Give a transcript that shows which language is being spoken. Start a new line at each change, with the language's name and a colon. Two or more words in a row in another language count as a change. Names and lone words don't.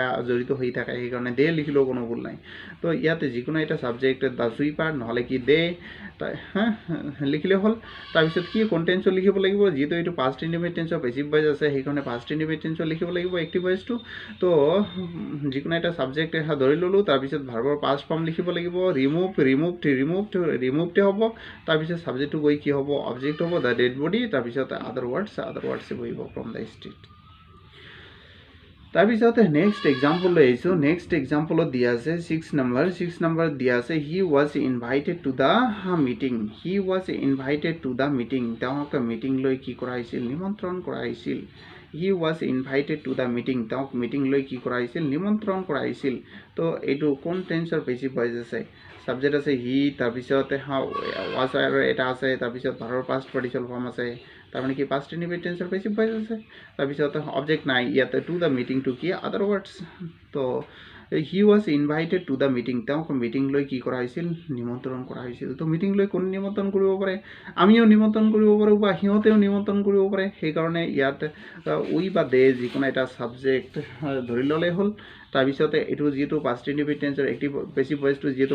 Assamese: জড়িত হৈ থাকে সেইকাৰণে দে লিখিলেও কোনো ভুল নাই তো ইয়াতে যিকোনো এটা ছাবজেক্ট
English: the sweeper
Assamese: নহ'লে কি দে লিখিলে হ'ল তাৰপিছত কি কণ্টেন্টছত লিখিব লাগিব যিহেতু এইটো
English: past indefinite tenseৰ passive voice
Assamese: আছে সেইকাৰণে
English: past indefinite tenseত
Assamese: লিখিব লাগিব
English: active voiceটো
Assamese: তো যিকোনো এটা ছাবজেক্ট ধৰি ল'লোঁ তাৰপিছত
English: verbৰ past form
Assamese: লিখিব লাগিব ৰিমুভড হ'ব তাৰপিছত ছাবজেক্টটো গৈ কি হ'ব অবজেক্ট হ'ব
English: the dead body
Assamese: তাৰপিছত
English: other words
Assamese: বহিব
English: from the street
Assamese: তাৰপিছত
English: next example
Assamese: লৈ আহিছোঁ
English: next exampleত
Assamese: দিয়া আছে 6 নম্বৰ দিয়া আছে
English: he was invited to the meeting
Assamese: তেওঁক মিটিংলৈ কি কৰা হৈছিল নিমন্ত্ৰণ কৰা হৈছিল
English: he was invited to the meeting
Assamese: তেওঁক মিটিংলৈ কি কৰা হৈছিল নিমন্ত্ৰণ কৰা হৈছিল তো এইটো কোন টেন্সৰ বেছি ভইচ আছে ছাবজেক্ট আছে হি তাৰপিছত ৱাজ আৰু এটা আছে তাৰপিছত ভাৰ্বৰ
English: past participle form
Assamese: আছে তাৰমানে কি
English: past indefinite
Assamese: টেন্সৰ বেছি ভইচ আছে তাৰপিছত অবজেক্ট নাই ইয়াতে
English: to the meetingটো
Assamese: কি
English: other words
Assamese: তো
English: he was invited to the meeting
Assamese: তেওঁক মিটিংলৈ কি কৰা হৈছিল নিমন্ত্ৰণ কৰা হৈছিল তো মিটিংলৈ কোন নিমন্ত্ৰণ কৰিব পাৰে আমিও নিমন্ত্ৰণ কৰিব পাৰোঁ বা সিহঁতেও নিমন্ত্ৰণ কৰিব পাৰে সেইকাৰণে ইয়াত উই বা দে যিকোনো এটা ছাবজেক্ট ধৰি ল'লে হ'ল তাৰপিছতে এইটো যিহেতু
English: past indefinite tenseৰ active passive voiceটো
Assamese: যিহেতু